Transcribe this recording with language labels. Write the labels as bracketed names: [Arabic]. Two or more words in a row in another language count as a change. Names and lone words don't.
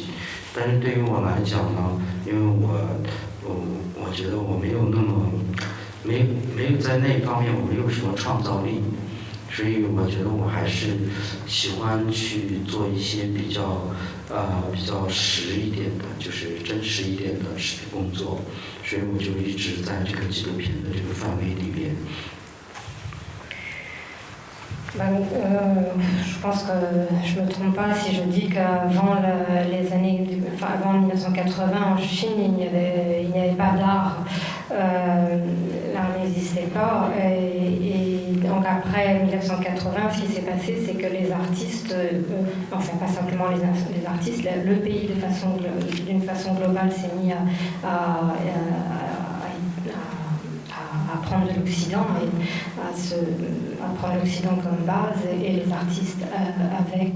[Chinese] 但是对于我来讲呢，因为我觉得我没有那么没有在那方面我没有什么创造力。所以我觉得我还是喜欢去做一些比较实一点的，就是真实一点的工作，所以我就一直在这个纪录片的这个范围里面。 [French] Je pense que je ne me trompe pas si je dis qu'avant avant 1980 en Chine, il n'y avait pas d'art. L'art n'existait pas. Et donc après 1980, ce qui s'est passé, c'est que les artistes, enfin pas simplement les artistes, le pays d'une façon globale s'est mis à prendre de l'Occident et à prendre l'Occident comme base et les artistes avec.